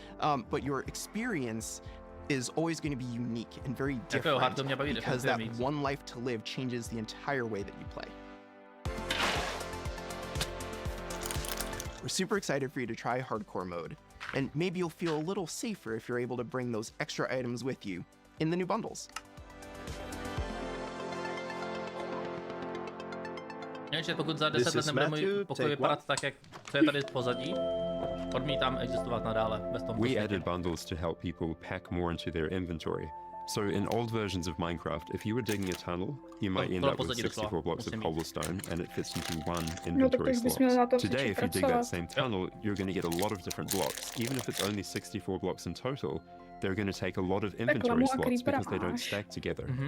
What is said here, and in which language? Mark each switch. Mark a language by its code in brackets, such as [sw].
[en] But your experience is always going to be unique and very different because that one life to live changes the entire way that you play. We're super excited for you to try hardcore mode, and maybe you'll feel a little safer if you're able to bring those extra items with you in the new bundles. [cs] Jenže pokud za 10 let nebude můj pokoj vypadat tak, jak to je tady pozadí, odmítám existovat nadále bez toho. [en] We added bundles to help people pack more into their inventory. So in old versions of Minecraft, if you were digging a tunnel, you might end up with 64 blocks of cobblestone and it fits into one inventory slot. Today, if you dig that same tunnel, you're going to get a lot of different blocks. Even if it's only 64 blocks in total, they're going to take a lot of inventory slots because they don't stack together.